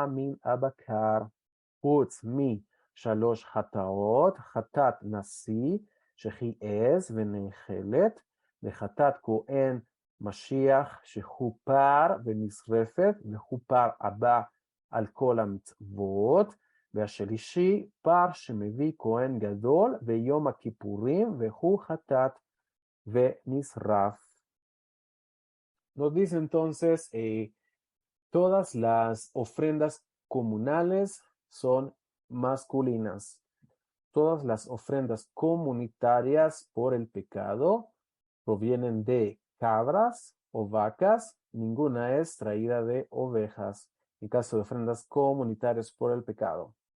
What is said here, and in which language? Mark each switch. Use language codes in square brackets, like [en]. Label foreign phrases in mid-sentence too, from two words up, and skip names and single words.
[he] מן הבקר, חוץ שלוש חטאות, חטאת נשיא, שהיא עז ונאכלת, וחטאת כהן משיח, שחופר ונשרפת, וחופר הבא על כל המצוות, והשלישי, פר שמביא כהן גדול, ויום הכיפורים, והוא חטאת ונשרף. [es] Nos dice entonces, todas las ofrendas comunales son masculinas. Todas las ofrendas comunitarias por el pecado provienen de cabras o vacas, ninguna es traída de ovejas, en caso de ofrendas comunitarias por el pecado.